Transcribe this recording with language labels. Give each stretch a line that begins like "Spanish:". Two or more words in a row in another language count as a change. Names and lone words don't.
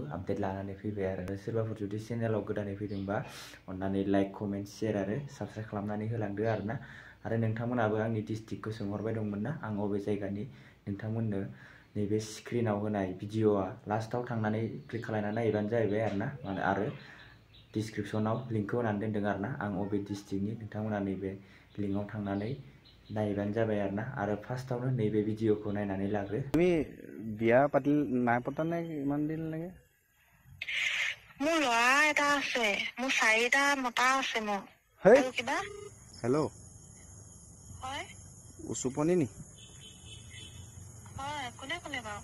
Bodo: आपडेट लानानै फैबाय आरो सोरबाफोर जुदि चेनेलाव गोदानै फैदोंबा अन्नानै
English: like comment share
Bodo: आरो साबस्क्राइब खालामनानै होलांदो आरोना आरो नोंथांमोनाबो आंनि डिस्ट्रिक्टखौ सोंहरबाय दंमोन ना आं अबे जायगानि नोंथांमोननो नैबे स्क्रिनाव होनाय भिडिअआ लास्टाव थांनानै क्लिक खालामनानै नायबानो जाहैबाय आरोना आरो डिसक्रिप्शनाव लिंकखौ होनानै दोनदों आरोना आं अबे डिस्ट्रिक्टनि नोंथांमोना नैबे लिंकआव थांनानै नायबानो जाबाय आरोना आरो फार्स्टआवनो नैबे भिडिअखौ नायनानै लाग्रो।
Assamese: তুমি বিয়া পাতিল নাই পতা নে ইমান দিন লাগে? মোৰ ল'ৰা এটা আছে, মোৰ 4টা মতা আছে মোৰ। হেই আৰু किबा হেল্ল' হয় উচুপনি নি? হয় কোনে কোনে বাৰু?